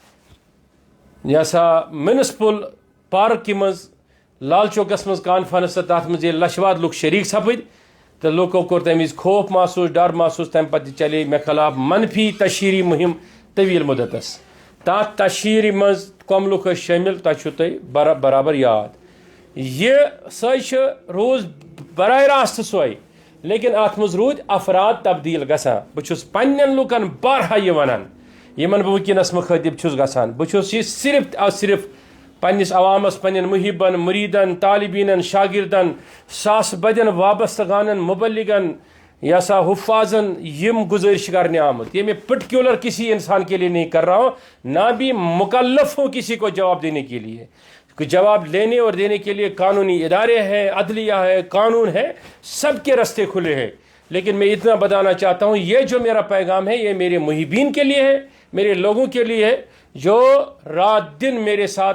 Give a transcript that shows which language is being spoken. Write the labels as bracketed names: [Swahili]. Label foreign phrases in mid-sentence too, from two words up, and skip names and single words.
[Kashmiri] یہِ سا میونسپل پارکہِ منٛز لال چوکس منٛز کانفرنس تہٕ تتھ منٛز ییٚلہِ لچھواد لُکھ شریٖک سپٕدۍ تہٕ لُکو کوٚر تمہِ وِزِ خوف محسوٗس ڈر محسوٗس تمہِ پتہٕ تہِ چلے مےٚ خلاف منفی تشہیری مُہم طویٖل مُدتس تتھ تشہیری منٛز کم لُکھ ٲسۍ شٲمِل تۄہہِ چھُو تۄہہِ برابر یاد یہِ سۄے چھِ روٗز براہ راست سۄے لیکن اتھ منٛز روٗدۍ افراد تبدیٖل گژھان بہٕ چھُس پننٮ۪ن لُکن بارہا یہِ ونان یِمن بہٕ وٕنکیٚنس مُخٲطب چھُس گژھان بہٕ چھُس یہِ صرف پننس عوامس پننٮ۪ن محبن مُریٖدن طالبیٖنن شاگردن ساسہٕ بدٮ۪ن وابستہٕ گانن مبلغن یا سا حفاظن یِم گزٲرش کرنے آمت [Urdu] یہ میں پرٹیکولر کسی انسان کے لیے نہیں کر رہا ہوں نہ بھی مکلف ہوں کسی کو جواب دینے کے لیے جواب لینے اور دینے کے لیے قانونی ادارے ہیں عدلیہ ہے قانون ہے سب کے راستے کھلے ہیں لیکن میں اتنا بتانا چاہتا ہوں یہ جو میرا پیغام ہے یہ میرے محبین کے لیے ہے میرے لوگوں کے لیے ہے جو رات دن میرے ساتھ